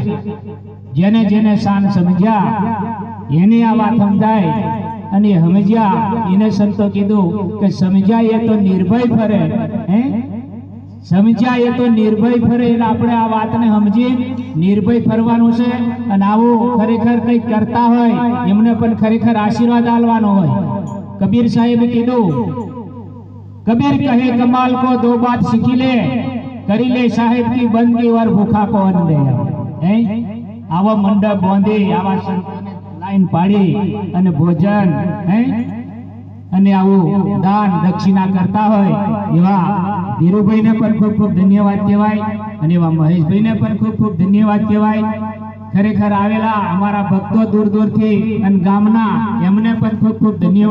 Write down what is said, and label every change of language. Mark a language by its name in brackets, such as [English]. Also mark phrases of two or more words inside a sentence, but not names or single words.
[Gujarati] જેને જેને શાન સમજ્યા એને આ વાત સમજાય અને સમજ્યા એને સંતો કીધું કે સમજ્યા એ તો નિર્ભય ફરે. સમજ્યા એ તો નિર્ભય ફરે. એટલે આપણે આ વાતને સમજી નિર્ભય ફરવાનું છે. અને આવું ખરેખર કંઈક કરતા હોય એમને પણ ખરેખર આશીર્વાદ આલવાનો હોય. કબીર સાહેબ કીધું, [Hindi] कबीर कहे कमाल को दो बात सीखी ले, करी ले साहेब की बंदगी और भूखा को अन्न दे. [Gujarati] આવા મંડપ બાંધી આવા સંતોને લાઈન પાડી અને ભોજન અને આવું દાન દક્ષિણા કરતા હોય એવા ધીરુભાઈને પણ ખૂબ ખૂબ ધન્યવાદ કહેવાય અને એવા મહેશભાઈને પણ ખૂબ ખૂબ ધન્યવાદ કહેવાય. ખરેખર આવેલા અમારા ભક્તો દૂર દૂરથી અને ગામના એમને પણ ખૂબ ખૂબ ધન્યવાદ.